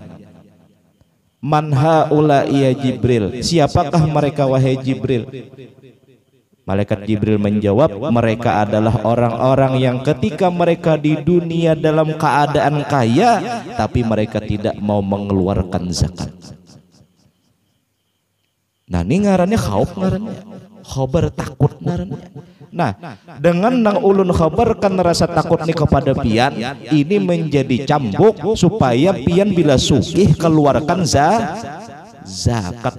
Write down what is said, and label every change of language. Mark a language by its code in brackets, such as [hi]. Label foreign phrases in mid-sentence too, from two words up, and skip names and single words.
[ar] Man haula ya Jibril, [id] siapakah mereka wahai Jibril? Malaikat Jibril menjawab, mereka adalah orang-orang yang ketika mereka di dunia dalam keadaan kaya, tapi mereka tidak mau mengeluarkan zakat. [bjn] Nah ini ngarannya khauf, ngarannya khabar takut ngarannya. Nah dengan nang ulun khabarkan rasa takut nih kepada pian, ini menjadi cambuk supaya pian bila sugih keluarkan zakat.